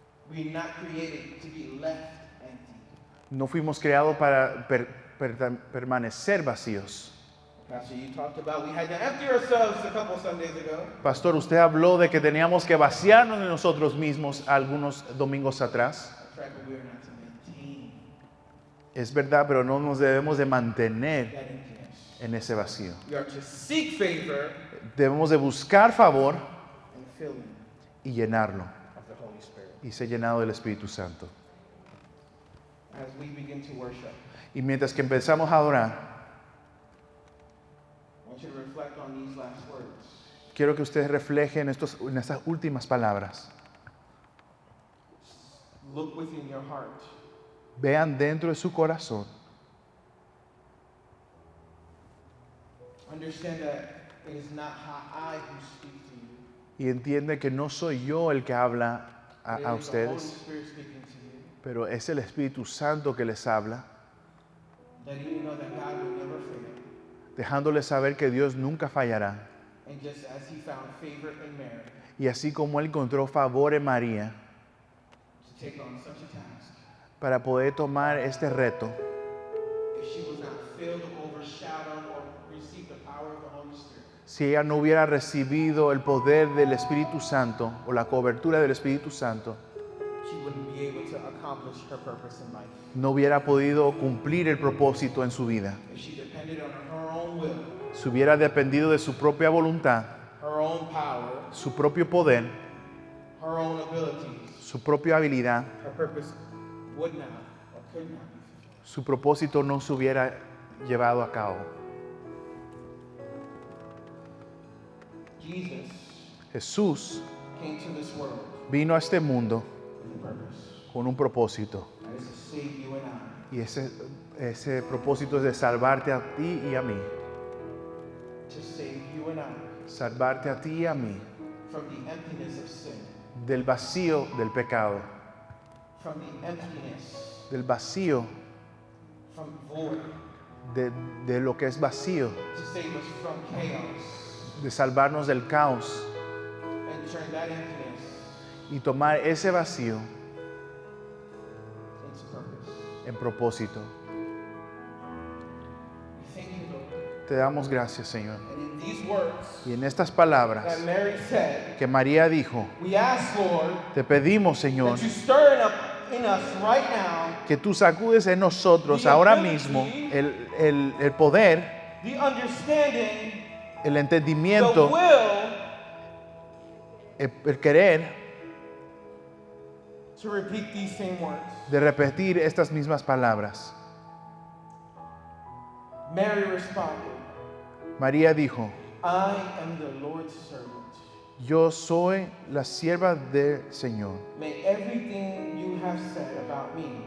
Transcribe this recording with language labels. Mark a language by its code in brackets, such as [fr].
[en] We're not created to be left empty. [es] No fuimos creados para permanecer vacíos. [en] Pastor, you talked about we had to empty ourselves a couple Sundays ago. [es] Pastor, usted habló de que teníamos que vaciarnos de nosotros mismos algunos domingos atrás. [en] That's right, but we are not to maintain [es] Es verdad, pero no nos debemos de mantener [en] that emptiness. [es] en ese vacío. [en] We are to seek favor [es] Debemos de buscar favor [en] and filling [es] y llenarlo [en] of the Holy Spirit. [es] y ser llenado del Espíritu Santo. [en] As we begin to worship, [es] Y mientras que empezamos a adorar, [en] I want you to reflect on these last words. [es] quiero que ustedes reflejen en estas últimas palabras. [en] Look within your heart. [es] Vean dentro de su corazón. [en] Understand that it is not I who speak to you. [es] Y entiende que no soy yo el que habla [en] It [es] a [en] is the Holy [es] ustedes, [en] Spirit speaking to you. [es] pero es el Espíritu Santo que les habla, [en] Letting you know that God will never fail. [es] dejándoles saber que Dios nunca fallará. [en] And just as he found favor in Mary [es] Y así como Él encontró favor en María [en] to take on such a task, [es] para poder tomar este reto, [en] if she was not filled, overshadowed, or received the power of the Holy Spirit, [es] si ella no hubiera recibido el poder del Espíritu Santo o la cobertura del Espíritu Santo, [en] she wouldn't be able to accomplish her purpose in life. [es] no hubiera podido cumplir el propósito en su vida. [en] If she depended on her own will, [es] Si hubiera dependido de su propia voluntad, [en] her own power, [es] su propio poder, [en] her own abilities, [es] su propia habilidad, [en] her purpose would not or could not be fulfilled. [es] su propósito no se hubiera llevado a cabo. [en] Jesus [es] Jesús [en] came to this world [es] vino a este mundo [en] with a purpose, [es] con un propósito. [en] that is to save you and I, [es] Y ese propósito es de salvarte a ti y a mí. [en] to save you and I [es] Salvarte a ti y a mí [en] from the emptiness of sin, [es] del vacío del pecado, [en] from the emptiness, [es] del vacío [en] from void, [es] de lo que es vacío, [en] to save us from chaos, [es] de salvarnos del caos [en] and turn that emptiness [es] y tomar ese vacío [en] into purpose. [es] en propósito. [en] We thank you, Lord. [es] Te damos gracias, Señor. [en] And in these words [es] Y en estas palabras [en] that Mary said, [es] que María dijo, [en] we ask, Lord, [es] te pedimos, Señor, [en] that you stir it up in us right now [es] que tú sacudes en nosotros ahora mismo el poder, [en] the understanding, [es] el [en] the [es] entendimiento, [en] will [es] el querer [en] to repeat these same words. [es] de repetir estas mismas palabras. [en] Mary responded, [es] María dijo, [en] I am the Lord's servant. [es] yo soy la sierva del Señor, [en] May everything you have said about me